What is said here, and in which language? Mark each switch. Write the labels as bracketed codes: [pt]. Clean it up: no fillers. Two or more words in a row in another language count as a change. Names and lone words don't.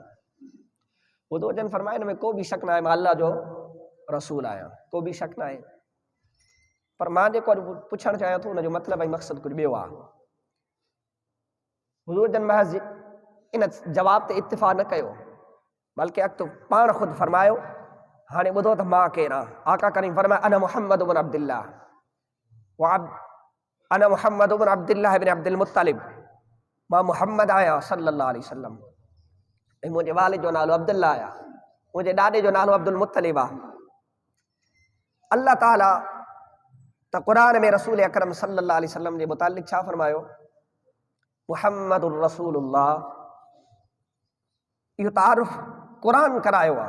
[sd] हुज़ूर जन फरमाया हिन में को बि शक न आहे, मां अल्लाह जो रसूल आहियां, को बि शक न आहे। पर मां जेको अॼु पुछणु चाहियां थो हुनजो मतिलबु ऐं मक़सदु कुझु ॿियो आहे। हुज़ूर जन महज़ इन जवाब ते इत्तिफ़ा न कयो, बल्कि अॻितो पाण ख़ुदि फरमायो हाणे ॿुधो त मां केरु आहियां। आका करीम फरमाया [ar] أنا محمد بن عبد الله أنا محمد بن عبد الله بن عبد المطلب, [sd] मां मुहम्मद आहियां [ar] صلى الله عليه وسلم, [sd] ऐं मुंहिंजे वालिद जो नालो अब्दुल्लाह आहे, मुंहिंजे ॾाॾे जो नालो अब्दुल मुत्तलिब आहे। अल्लाह ताला त क़ुरान में रसूल अकरम [ar] صلى الله عليه وسلم [sd] जे मुतालिक़ छा फरमायो, [ar] محمد رسول الله, [sd] इहो तारुफ़ क़ुरान करायो आहे।